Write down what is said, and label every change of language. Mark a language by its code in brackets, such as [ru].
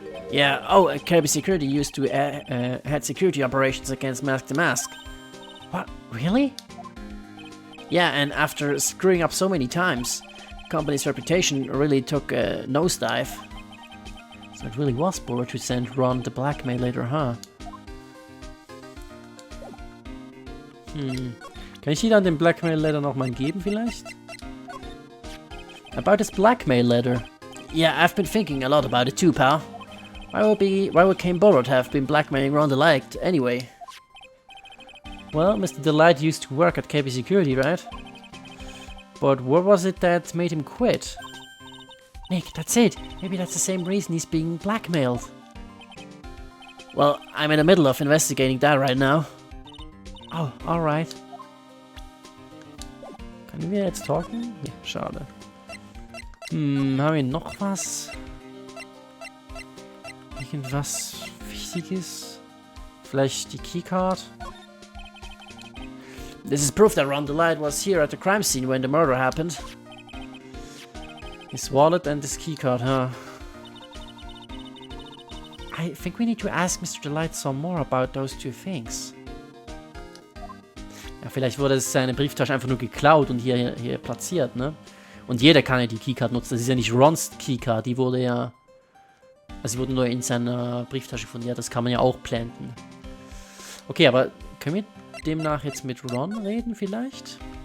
[en] Yeah, KB Security used to head security operations against Mask to Mask. What? Really? Yeah, and after screwing up so many times, the company's reputation really took a nosedive. So it really was Bullard who sent Ron the blackmail later, huh? [de] Kann ich dir dann den Blackmail Letter nochmal geben vielleicht? [en] About this blackmail letter. Yeah, I've been thinking a lot about it too, pal. Why would Kane Bullard have been blackmailing Ron Delight anyway? Well, Mr. Delight used to work at KB Security, right? But what was it that made him quit? Nick, that's it. Maybe that's the same reason he's being blackmailed. Well, I'm in the middle of investigating that right now. Oh, alright. [de] Können wir jetzt talken? Ja, schade. Haben wir noch was? Irgendwas Wichtiges? Vielleicht die Keycard? This is proof that Ron Delight was here at the crime scene when the murder happened. His wallet and his keycard, huh? I think we need to ask Mr. Delight some more about those two things. Ja, vielleicht wurde seine Brieftasche einfach nur geklaut und hier platziert, ne? Und jeder kann ja die Keycard nutzen. Das ist ja nicht Rons Keycard, die wurde ja... Also sie wurde nur in seiner Brieftasche gefunden. Ja, das kann man ja auch planten. Okay, aber können wir demnach jetzt mit Ron reden vielleicht?